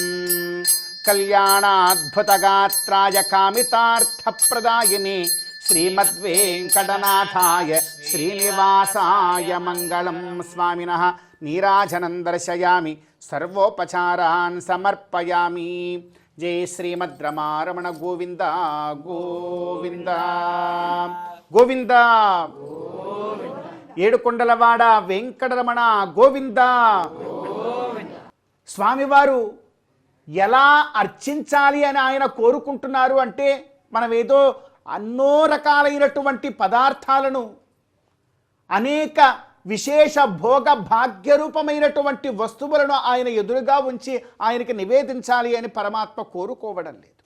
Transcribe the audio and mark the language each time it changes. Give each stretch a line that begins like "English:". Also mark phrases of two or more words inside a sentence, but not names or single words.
Sanskrit: कल्याणाद्भुतगात्राय कामितार्थप्रदायिने श्रीमद्वेङ्कटनाथाय श्रीनिवासाय मङ्गलं स्वामिनः नीराजनं दर्शयामि सर्वोपचारान् समर्पयामि जय श्रीमद्रमारमण गोविन्द गोविन्द गोविन्द
Telugu: ఏడుకొండలవాడ వెంకటరమణ గోవింద. స్వామివారు ఎలా అర్చించాలి అని ఆయన కోరుకుంటున్నారు అంటే మనం ఏదో అన్నో రకాలైనటువంటి పదార్థాలను అనేక విశేష భోగ భాగ్యరూపమైనటువంటి వస్తువులను ఆయన ఎదురుగా ఉంచి ఆయనకి నివేదించాలి అని పరమాత్మ కోరుకోవడం లేదు.